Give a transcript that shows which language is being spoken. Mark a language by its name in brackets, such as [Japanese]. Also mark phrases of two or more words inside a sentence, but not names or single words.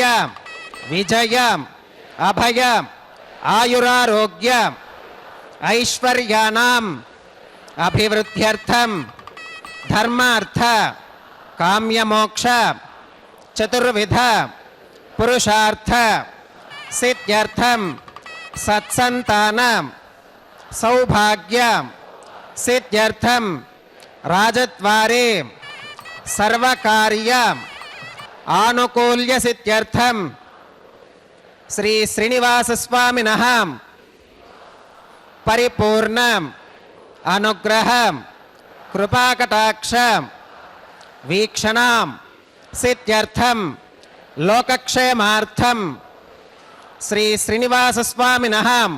[Sanskrit] విజయ అభయ ఆయురారోగ్య ఐశ్వర్యానాం అభివృద్ధ్యర్థం ధర్మార్థ కామ్యమోక్ష చతుర్విధ పురుషార్థ సిద్ధ్యర్థం సత్సంతాన सौभाग्य सिद्ध्यर्थम राजद्वारे सर्वकार्य आनुकूल्य सिद्ध्यर्थम श्री श्रीनिवास स्वामिनः परिपूर्ण अनुग्रह कृपाकटाक्ष वीक्षण सिद्ध्यर्थम लोकक्षेमार्थम श्री श्रीनिवास स्वामिनः